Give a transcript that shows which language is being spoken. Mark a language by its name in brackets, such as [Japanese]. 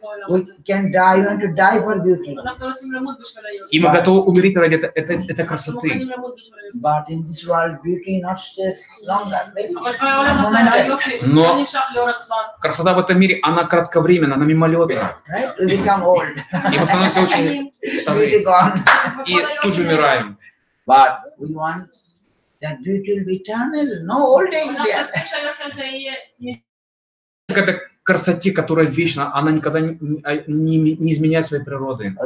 [English] We can die, we want to die for beauty. [Russian] И мы готовы умереть ради этой красоты. [English] But in this world, beauty not stay longer. Maybe momentary. [Russian] Но красота в этом мире, она кратковременна, она мимолетна. [English] Right? We become old. [Russian] И мы становимся очень [English] Beauty [Russian] старые. [English] gone. [Russian] И тут же умираем. [English] But we want that beauty will be eternal. No old age there. [Russian] К этой красоте, которая вечна, она никогда не изменяет своей природы.